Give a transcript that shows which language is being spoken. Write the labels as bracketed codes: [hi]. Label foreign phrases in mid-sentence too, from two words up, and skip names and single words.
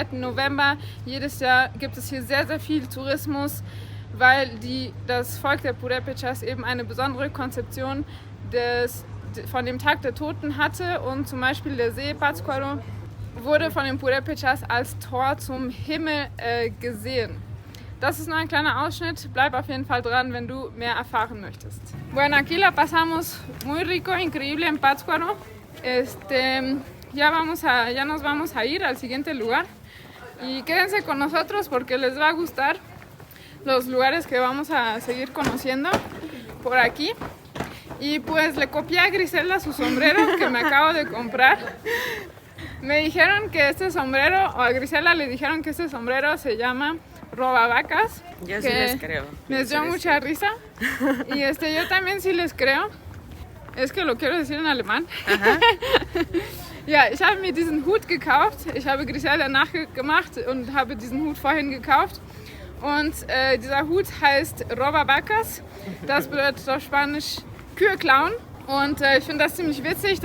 [de] November jedes Jahr gibt es hier sehr, sehr viel Tourismus, weil das Volk der Purépechas eben eine besondere Konzeption von dem Tag der Toten hatte. Und zum Beispiel der See Pátzcuaro wurde von den Purépechas als Tor zum Himmel gesehen. Das ist nur ein kleiner Ausschnitt. Bleib auf jeden Fall dran, wenn du mehr erfahren möchtest. [es] Bueno, aquí la pasamos muy rico, increíble en Pátzcuaro. Ya nos vamos a ir al siguiente lugar. Y quédense con nosotros porque les va a gustar los lugares que vamos a seguir conociendo por aquí. Y pues le copié a Griselda su sombrero que me acabo de comprar. Me dijeron que este sombrero, o a Griselda le dijeron que este sombrero se llama robavacas. Yo sí les creo. Les dio mucha risa. Y yo también sí les creo. Es que lo quiero decir en alemán. [de] Ja, ich habe mir diesen Hut gekauft. Ich habe Griselda nachgemacht und habe diesen Hut vorhin gekauft. Und dieser Hut heißt robavacas. Das bedeutet auf Spanisch Kühe klauen. Und ich finde das ziemlich witzig.